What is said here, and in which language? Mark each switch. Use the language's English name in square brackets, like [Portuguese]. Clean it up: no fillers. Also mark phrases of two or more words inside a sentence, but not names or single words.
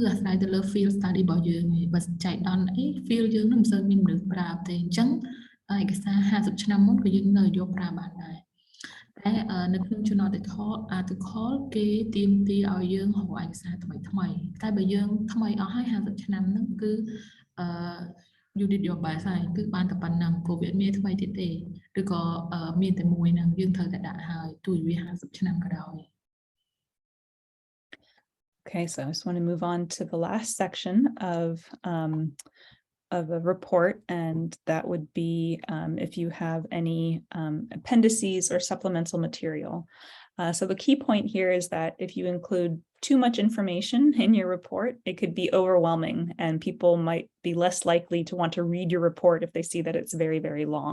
[Khmer] អាស្រ័យទៅលើ [English] field study [Khmer] របស់យើងបើចែកដល់អី field យើងនឹងមិនសូវមានមនុស្សប្រើទេអញ្ចឹងឯកសារ50ឆ្នាំមុនក៏យើងនៅយកប្រើបានដែរតែនៅក្នុង [English] journal article [Khmer] គេទាមទារឲ្យយើងរកឯកសារថ្មីតែបើយើងថ្មីអស់ហើយ50ឆ្នាំហ្នឹងគឺ [English] you did your best [Khmer] ហើយគឺបានតែប៉ុណ្ណឹងព្រោះវាមានថ្មីទៀតទេឬក៏មានតែមួយហ្នឹងយើងត្រូវតែដាក់ហើយទោះវា50ឆ្នាំក៏ដោយ [English] Okay, so I just want to move on to the last section of a report, and that would be if you have any appendices or supplemental material. So the key point here is that if you include too much information in your report, it could be overwhelming and people might be less likely to want to read your report if they see that it's very, very long.